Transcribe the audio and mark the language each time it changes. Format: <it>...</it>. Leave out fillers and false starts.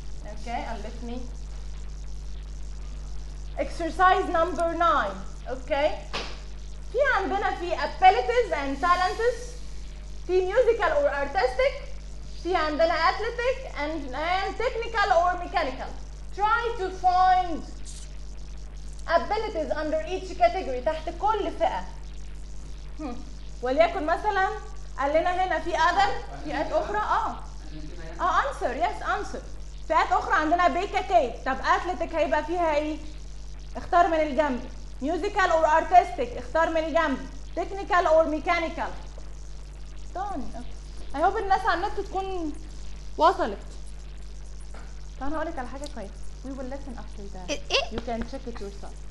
<en>okay and let me exercise number 9 okay</en> <ar>في عندنا في</ar> <en>abilities and talents في musical or artistic</en> <ar>في عندنا</ar> <en>athletic and technical or mechanical try to find abilities under each category</en> <ar>تحت كل فئة. وليكن مثلا قال لنا هنا في other فئات أخرى.</ar> <en>answer yes answer.</en> <ar>فئات أخرى عندنا BKK. طب athletic هيبقى فيها إيه؟ اختار من الجنب.</ar> <en>musical or artistic</en> <ar>اختار من الجنب.</ar> <en>technical or mechanical. done. I hope</en> <ar>الناس على النت تكون وصلت. أنا هقولك على حاجة كويسة.</ar> <en>We will listen after that.</en> <ar>إيه؟</ar> <en>You can check it yourself.</en>